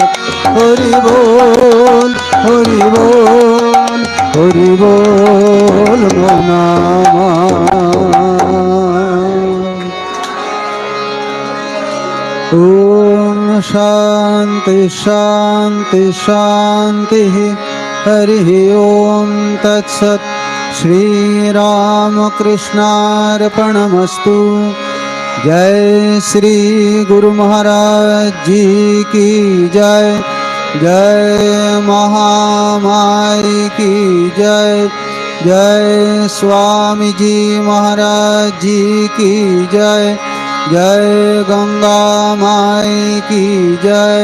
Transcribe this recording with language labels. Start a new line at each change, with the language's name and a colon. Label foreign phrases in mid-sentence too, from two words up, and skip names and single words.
Bangla: হরি বল হরি বল, হরি বল মন আমার।
Sanskrit: ওম শান্তি শান্তি শান্তি। হরি ওম তৎসৎ। শ্রী রাম कृष्णार्पणमस्तु।
Hindi: जय श्री गुरु महाराज जी की जय। जय महामाई की जय। जय स्वामी जी महाराज जी की जय। जय गंगा माई की जय।